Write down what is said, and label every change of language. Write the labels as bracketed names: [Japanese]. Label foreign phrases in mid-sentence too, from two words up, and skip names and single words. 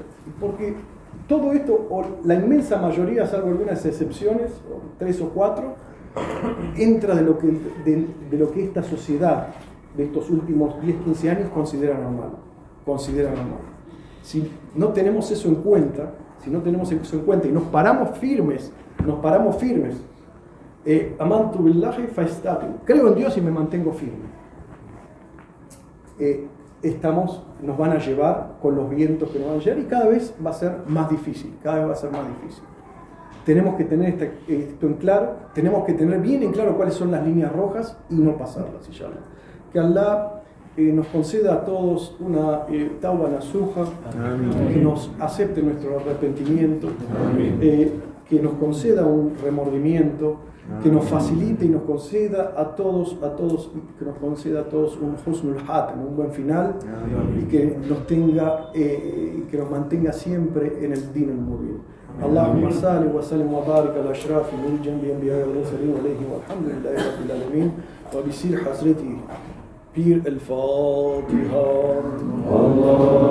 [Spanish] Porque todo esto, o la inmensa mayoría, salvo algunas excepciones, 3 o 4, entra de lo que esta sociedad de estos últimos 10, 15 años considera normal. Si no tenemos eso en cuenta, y nos paramos firmes, [Arabic] آمنت بالله فاستقم, [Spanish] creo en Dios y me mantengo firme, nos van a llevar con los vientos que nos van a llevar y cada vez va a ser más difícil. Tenemos que tener esto en claro, tenemos que tener bien en claro cuáles son las líneas rojas y no pasarlas, inshallah. Que Allah nos conceda a todos una [Arabic] توبة نصوحا, [Spanish] que nos acepte nuestro arrepentimiento, que nos conceda un remordimiento, que nos facilite y nos conceda a todos un [Arabic] حسن الخاتمة, [Spanish] un buen final, y que nos mantenga siempre en el [Arabic] الدين المبين. اللهم صل وسلم وبارك على أشرف من جميع الأنبياء والمرسلين وعليه والحمد لله رب العالمين وبسر حضرته بير الفاتحة.